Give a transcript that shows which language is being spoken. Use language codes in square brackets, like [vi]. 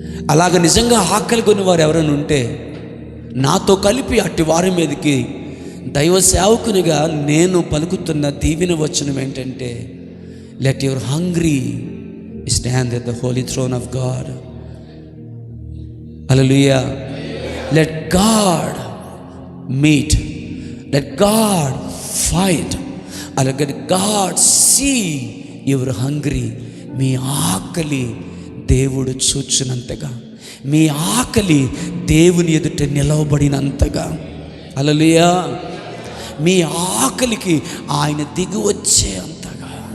[te] అలాగ నిజంగా ఆకలి కొని వారు ఎవరైనా ఉంటే నాతో కలిపి అట్టి వారి మీదకి దైవ సేవకునిగా నేను పలుకుతున్న దీవెన వచనం ఏంటంటే, [en] Let your hungry stand at the holy throne of God. [te] Hallelujah. [en] Let God meet, let God fight, and let God see your hungry. [te] మీ ఆకలి దేవుడు చూచినంతగా, మీ ఆకలి దేవుని ఎదుట నిలవబడినంతగా. హల్లెలూయా. మీ ఆకలికి ఆయన దిగి వచ్చే అంతగా.